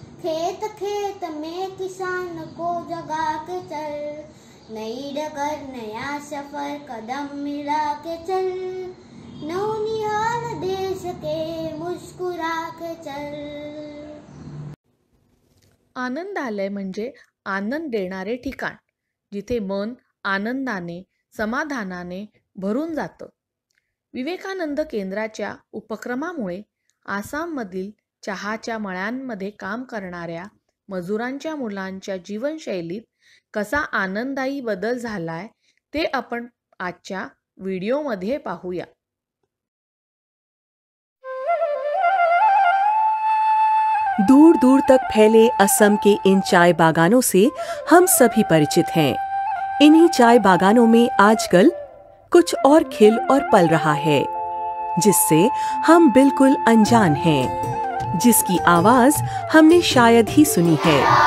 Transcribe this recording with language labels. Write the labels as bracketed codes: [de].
[hi] खेत खेत में किसान को जगा के चल. नई डगर नया सफर कदम मिला के चल. नौनिहाल देश के मुस्कुरा के चल. [mr] आनंदालय म्हणजे आनंद देणारे ठिकाण, जिथे मन आनंदाने समाधानाने भरून जातं. विवेकानंद केंद्राच्या उपक्रमामुळे आसाममधील चहाच्या मळ्यांमध्ये काम करणाऱ्या मजुरांच्या मुलांच्या जीवनशैलीत कसा आनंददायी बदल झालाय ते आपण आजच्या व्हिडिओमध्ये पाहूया. [hi] दूर दूर तक फैले असम के इन चाय बागानों से हम सभी परिचित हैं. इन्हीं चाय बागानों में आजकल कुछ और खिल और पल रहा है, जिससे हम बिल्कुल अनजान हैं, जिसकी आवाज हमने शायद ही सुनी है.